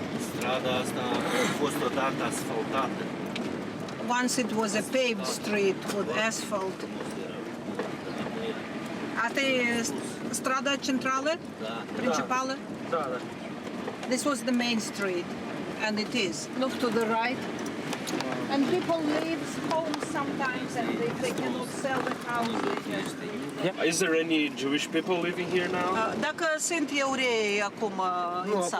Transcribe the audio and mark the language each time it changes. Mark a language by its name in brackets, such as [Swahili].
[Romanian] Strada asta a fost odată asfaltată. [English] Once it was a paved street with asphalt. [Romanian] Asta e strada centrală? Principală? Da. [English] This was the main street, and it is. Look to the right. And people leave home sometimes, and they cannot sell the houses. Is there any Jewish people living here now? [Romanian] Dacă sunt evrei acum în sat.